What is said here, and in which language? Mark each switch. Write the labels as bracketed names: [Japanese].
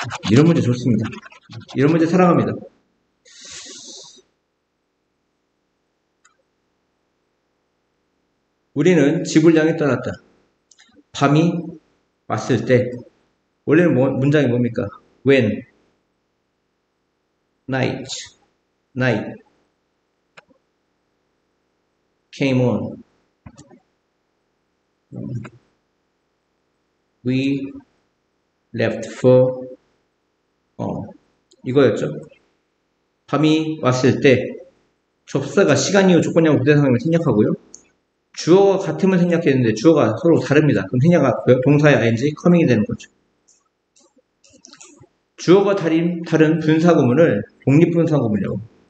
[Korean] 이런 문제 좋습니다. 이런 문제 사랑합니다. 우리는 집을 향해 떠났다. 밤이 왔을 때 원래는 문장이 뭡니까? [English] When night came on we left for [Korean] 이거였죠. 밤이 왔을 때 접사가 시간 이후 조건형 부대상을 생략하고요. 주어가 같으면 생략했는데 주어가 서로 다릅니다. 그럼 생략하고요. 동사의 ing, coming이 되는 거죠. 주어가 다른 분사구문을 독립분사구문이라고.